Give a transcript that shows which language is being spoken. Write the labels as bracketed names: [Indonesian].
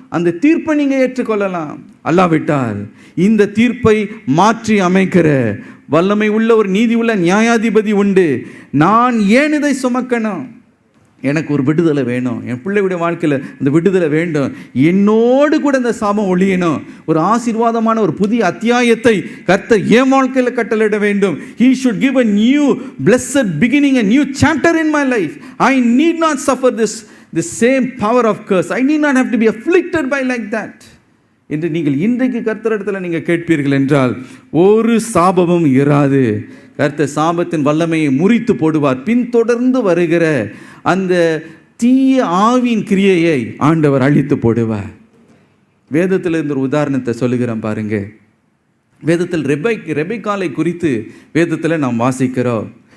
[Tamil] அந்த தீர்ப்பை நீங்கள் ஏற்றுக்கொள்ளலாம். அல்லாவிட்டால் இந்த தீர்ப்பை மாற்றி அமைக்கிற வல்லமை உள்ள ஒரு நீதி உள்ள நியாயாதிபதி உண்டு. நான் ஏன் இதை சுமக்கணும்? எனக்கு ஒரு விடுதலை வேணும். என் பிள்ளையுடைய வாழ்க்கையில் இந்த விடுதலை வேண்டும். என்னோடு கூட இந்த சாபம் ஒழியணும். ஒரு ஆசீர்வாதமான ஒரு புதிய அத்தியாயத்தை கர்த்தர் என் வாழ்க்கையில் கட்டளையிட வேண்டும். [English] He should give a new blessed beginning, a new chapter in my life. I need not suffer the same power of curse. I need not have to be afflicted by like that. [Tamil] என்று நீங்கள் இன்றைக்கு கர்த்தரிடத்தில் நீங்கள் கேட்பீர்கள் என்றால் ஒரு சாபமும் இராது. கர்த்தர் சாபத்தின் வல்லமையை முறித்து போடுவார். பின்தொடர்ந்து வருகிற அந்த தீய ஆவியின் கிரியையை ஆண்டவர் அழித்து போடுவார். வேதத்தில் இருந்த ஒரு உதாரணத்தை சொல்லுகிறேன் பாருங்க. வேதத்தில் ரெபெக்காளை குறித்து வேதத்தில் நாம் வாசிக்கிறோம்.